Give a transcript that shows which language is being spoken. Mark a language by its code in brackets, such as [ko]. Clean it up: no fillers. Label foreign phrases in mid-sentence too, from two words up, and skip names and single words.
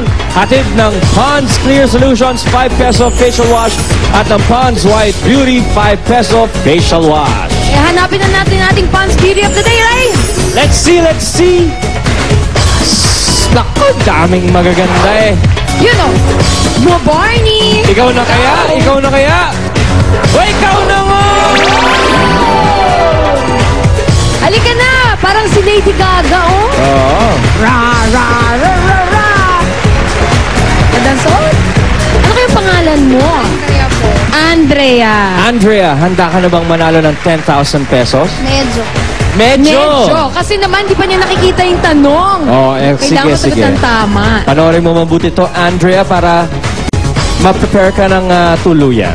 [tl] Hatid ng Pond's Clear Solutions 5 peso [en] facial wash [tl] at ng Pond's White Beauty 5 peso [en] facial wash. [tl] Hanapin na natin ating Pond's Beauty of the Day, Ray! [en] Let's see! [tl] Naku, daming magaganda eh. [en] You know, [tl] mo Barney! Ikaw na kaya? O, ikaw na nga! Halika na! Parang si Lady Gaga, oh! Oo. Ra, ra, ra, ra, ra! Kadansot? Ano kayong pangalan mo? Andrea po. Andrea, handa ka na bang manalo ng 10,000 pesos? Medyo. Medyo! Kasi naman, di pa niya nakikita yung tanong. Kailangan sige. Kailangan tama. Panoorin mo mabuti to, Andrea, para ma-prepare ka ng tuluyan.